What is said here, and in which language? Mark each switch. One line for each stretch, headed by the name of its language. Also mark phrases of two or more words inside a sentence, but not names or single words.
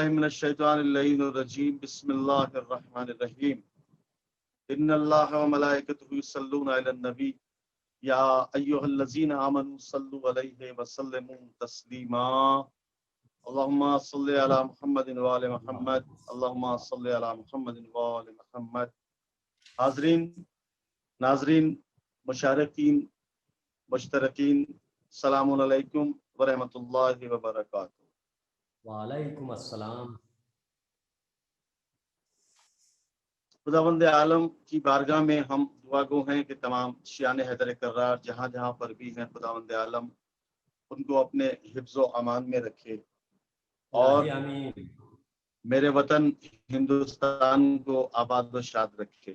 Arabic: من الشيطان الرجيم بسم الله الرحمن الرحيم إن الله وملائكته يصلون على النبي يا أيها الذين آمنوا صلوا عليه وسلموا تسليما اللهم صل على محمد وآل محمد اللهم صل على محمد وآل محمد.
Hindi: हाज़रीन नाज़रीन मुशारिकीन मुश्तरकीन
Arabic: سلام عليكم ورحمة الله وبركاته. وعليكم السلام.
Hindi: खुदावंद आलम की बारगाह में हम दुआ गो हैं कि तमाम शियान हैदर कर्रार जहाँ जहाँ पर भी हैं खुदावंद आलम उनको अपने हिफ्ज़ो अमान में रखे और आमीन। मेरे वतन हिंदुस्तान को आबाद व शाद रखे।